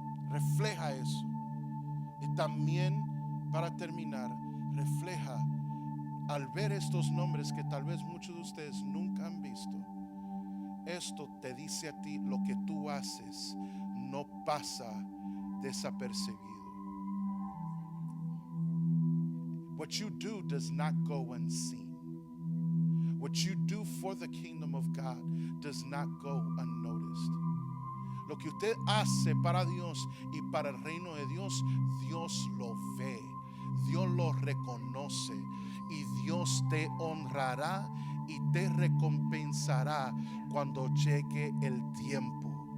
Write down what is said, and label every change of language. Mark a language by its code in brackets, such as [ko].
[es] Refleja eso. Y también, para terminar, refleja, al ver estos nombres que tal vez muchos de ustedes nunca han visto, esto te dice a ti: lo que tú haces no pasa desapercibido. [en] What you do does not go unseen. What you do for the kingdom of God does not go unnoticed. [es] Lo que usted hace para Dios y para el reino de Dios, Dios lo ve, Dios lo reconoce, y Dios te honrará y te recompensará cuando llegue el tiempo.